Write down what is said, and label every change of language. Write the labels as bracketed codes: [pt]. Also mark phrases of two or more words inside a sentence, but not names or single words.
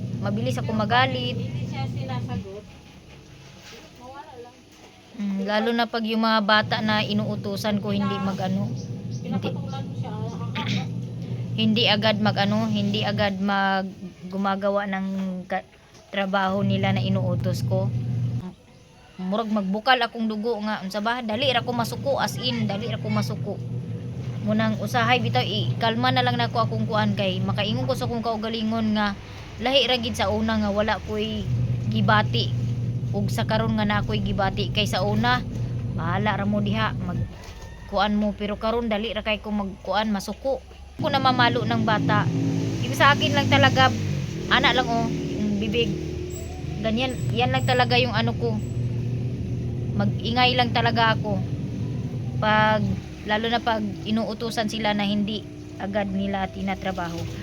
[tl] Hindi siya sinasagot. Mawala lang. lalo na pag yung mga bata na inuutusan ko hindi magano Pinapatulan mo siya. hindi agad hindi agad gumagawa ng trabaho nila na inuutos ko. [ceb] Murag magbukal akong dugo nga unsa ba, dali ra ko masuko, [en] as in [ceb] dali ra ko masuko. Munang usahay bitaw kalma na lang nako akong kuan kay makaingon ko sa akong kaugalingon nga lahi ra gid sa una nga wala koy gibati ug sa karon nga nakoy gibati kay sa una bahala ra mo diha mag kuan mo, pero karon dali ra kay ko magkuan masuko ko na mamalo ng bata. [tl] Ibig sa akin lang talaga ana lang yung bibig ganyan, yan lang talaga yung ano ko, magingay lang talaga ako pag lalo na pag inuutusan sila na hindi agad nila tinatrabaho.